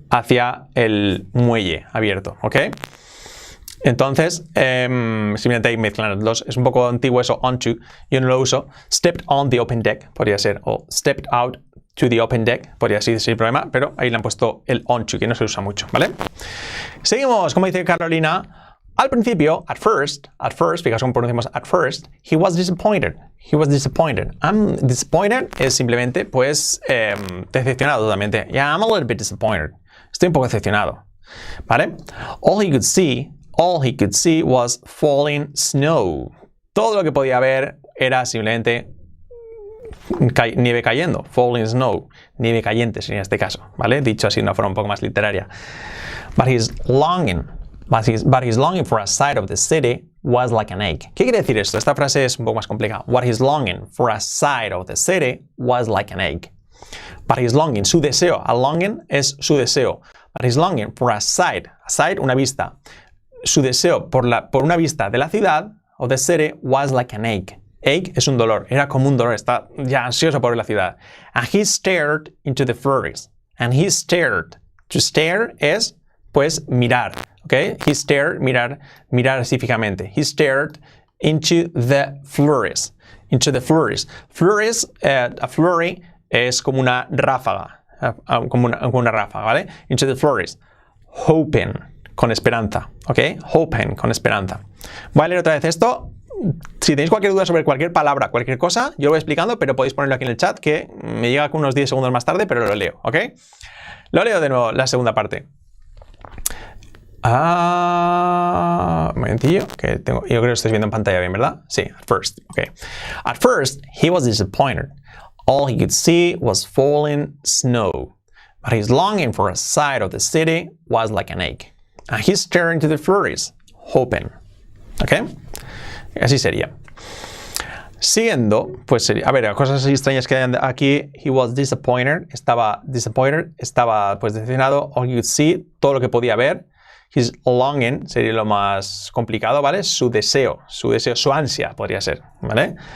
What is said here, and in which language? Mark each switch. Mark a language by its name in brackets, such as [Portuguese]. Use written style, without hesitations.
[Spanish] Hacia el muelle abierto, ¿ok? Entonces, simplemente hay mezclan los dos. Es un poco antiguo eso, onto. Yo no lo uso. [English] Stepped on the open deck, [Spanish] podría ser. [English] O stepped out to the open deck, [Spanish] podría ser sin problema. Pero ahí le han puesto el onto, que no se usa mucho, ¿vale? Seguimos, como dice Carolina. Al principio, [English] at first, [Spanish] fijaos cómo pronunciamos [English] at first, he was disappointed. He was disappointed. I'm disappointed [Spanish] es simplemente, pues, decepcionado totalmente. [English] Yeah, I'm a little bit disappointed. [Spanish] Estoy un poco decepcionado. ¿Vale? [English] All he could see was falling snow. [Spanish] Todo lo que podía ver era simplemente nieve cayendo. [English] Falling snow. [Spanish] Nieve cayente sería en este caso. ¿Vale? Dicho así de una forma un poco más literaria. [English] But his longing for a sight of the city was like an ache. [Spanish] ¿Qué quiere decir esto? Esta frase es un poco más complicada. [English] What he's longing for a sight of the city was like an ache. But his longing, [Spanish] su deseo. [English] A longing [Spanish] es su deseo. [English] But his longing for a sight, [Spanish] una vista. Su deseo por una vista de la ciudad, [English] of the city, was like an ache. [Spanish] Ache es un dolor, era como un dolor, está ya ansioso por ver la ciudad. [English] And he stared into the flurries. And he stared. To stare [Spanish] es, pues, mirar. [English] ¿Ok? He stared, [Spanish] mirar así fijamente. [English] He stared into the flurries. Into the flurries. [Spanish] Flurries, a flurry es como una ráfaga. Como una ráfaga, ¿vale? [English] Into the flurries. [Spanish] Hoping, con esperanza. ¿Ok? Hoping, con esperanza. Voy a leer otra vez esto. Si tenéis cualquier duda sobre cualquier palabra, cualquier cosa, yo lo voy explicando, pero podéis ponerlo aquí en el chat, que me llega unos 10 segundos más tarde, pero lo leo. ¿Ok? Lo leo de nuevo, la segunda parte. Un momentillo, que yo creo que estáis viendo en pantalla bien, ¿verdad? [English] Sí, at first. Okay. At first, he was disappointed. All he could see was falling snow. But his longing for a sight of the city was like an ache. And he stared into the flurries, hoping. [Spanish] ¿Ok? Así sería. Siguiendo, pues sería, a ver, cosas así extrañas que hay aquí. [English] He was disappointed. [Spanish] Estaba pues decepcionado. [English] All he could see, [Spanish] todo lo que podía ver. [English] His longing [Spanish] sería lo más complicado, ¿vale? Su deseo, su ansia podría ser, ¿vale?